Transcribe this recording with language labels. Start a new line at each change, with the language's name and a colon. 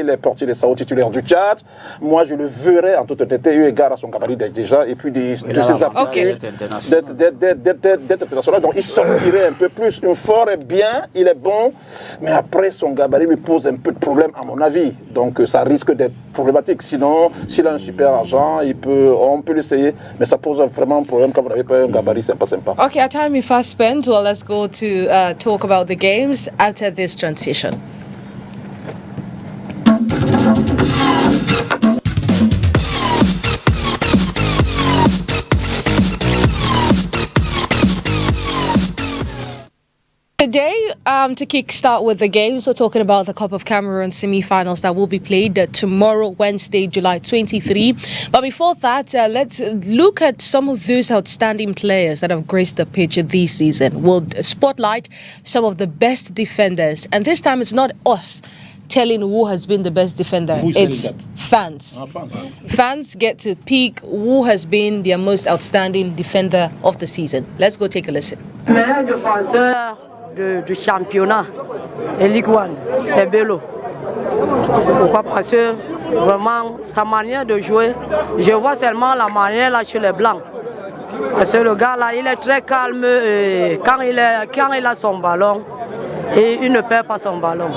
French: Il est portier des Sao titulaire du Tchad. Moi, je le verrais en toute honnêteté, eu égard à son gabarit déjà, et puis de ses aptitudes d'être international. Donc, il sortirait un peu plus. Un Fort est bien, il est bon, mais après, son gabarit lui pose un peu de problème, à mon avis. Donc, ça risque d'être problématique. Sinon, s'il a un super agent, on peut l'essayer, mais ça pose vraiment un problème quand vous n'avez pas un gabarit sympa.
English: Okay, our time is fast spent. Well, let's go to talk about the games after this transition. Today, to kickstart with the games, we're talking about the Cup of Cameroon semi-finals that will be played tomorrow, Wednesday, July 23. But before that, let's look at some of those outstanding players that have graced the pitch this season. We'll spotlight some of the best defenders. And this time, it's not us telling who has been the best defender. It's fans. Fans get to pick who has been their most outstanding defender of the season. Let's go take a listen.
French: Du championnat et Ligue 1, c'est Bello. Pourquoi? Parce que vraiment, sa manière de jouer, je vois seulement la manière là chez les Blancs. Parce que le gars là, il est très calme et quand il a son ballon, et il ne perd pas son ballon.